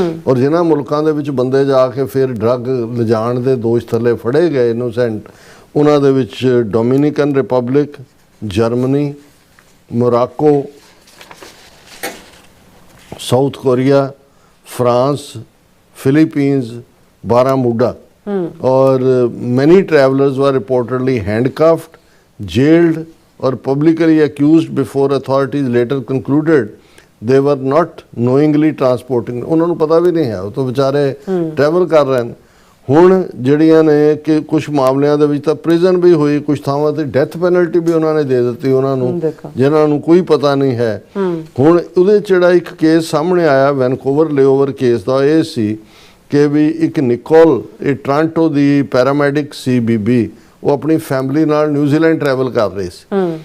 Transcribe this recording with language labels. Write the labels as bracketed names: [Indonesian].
[Punjabi] ਔਰ ਜਿਨ੍ਹਾਂ ਮੁਲਕਾਂ ਦੇ ਵਿੱਚ ਬੰਦੇ ਜਾ ਕੇ ਫਿਰ ਡਰੱਗ ਲਿਜਾਣ ਦੇ ਦੋਸ਼ ਥੱਲੇ ਫੜੇ ਗਏ ਇਨੋਸੈਂਟ, ਉਹਨਾਂ ਦੇ ਵਿੱਚ Dominican republic, Germany, Morocco, south Korea, France, Philippines, बारामूडा। [Hindi] और [English] many travelers were reportedly handcuffed, jailed और publicly accused before authorities later concluded they were not knowingly transporting। [Punjabi] ਉਹਨਾਂ ਨੂੰ ਪਤਾ ਵੀ ਨਹੀਂ ਹੈ, ਉਹ ਤਾਂ ਵਿਚਾਰੇ ਟਰੈਵਲ ਕਰ ਰਹੇ ਨੇ। ਹੁਣ ਜਿਹੜੀਆਂ ਨੇ ਕਿ ਕੁਝ ਮਾਮਲਿਆਂ ਦੇ ਵਿੱਚ ਤਾਂ ਪ੍ਰਿਜ਼ਨ ਵੀ ਹੋਈ, ਕੁਝ ਥਾਵਾਂ ਤੇ ਡੈਥ ਪੈਨਲਟੀ ਵੀ ਉਹਨਾਂ ਨੇ ਦੇ ਦਿੱਤੀ ਉਹਨਾਂ ਨੂੰ ਜਿਨ੍ਹਾਂ ਨੂੰ ਕੋਈ ਪਤਾ ਨਹੀਂ ਹੈ। ਹੁਣ ਉਹਦੇ ਜਿਹੜਾ ਇੱਕ ਕੇਸ ਸਾਹਮਣੇ ਆਇਆ ਵੈਨਕੂਵਰ ਲੇਓਵਰ ਕੇਸ ਦਾ, ਇਹ ਸੀ ਕਿ ਵੀ ਇੱਕ ਨਿਕੋਲ, ਇਹ ਟੋਰਾਂਟੋ ਦੀ ਪੈਰਾਮੈਡਿਕ ਸੀ ਬੀਬੀ, ਉਹ ਆਪਣੀ ਫੈਮਿਲੀ ਨਾਲ ਨਿਊਜ਼ੀਲੈਂਡ ਟਰੈਵਲ ਕਰ ਰਹੀ ਸੀ।